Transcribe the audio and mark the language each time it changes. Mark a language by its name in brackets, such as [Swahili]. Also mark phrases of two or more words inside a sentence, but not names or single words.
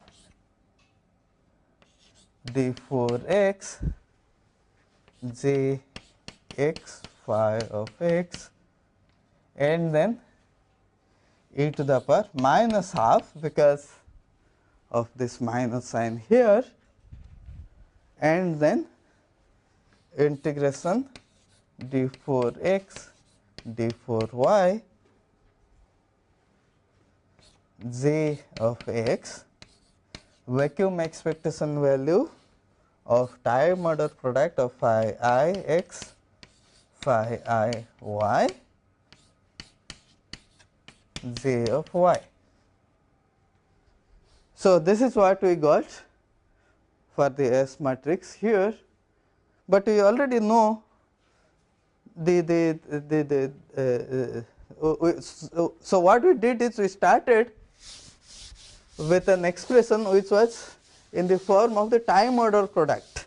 [English] d4 x j x phi of x and then e to the power minus half because of this minus sign here, and then integration d4x d4y j of x, vacuum expectation value of time order product of phi I x phi I y j of y. So, this is what we got for the S matrix here, but we already know so what we did is we started with an expression which was in the form of the time order product.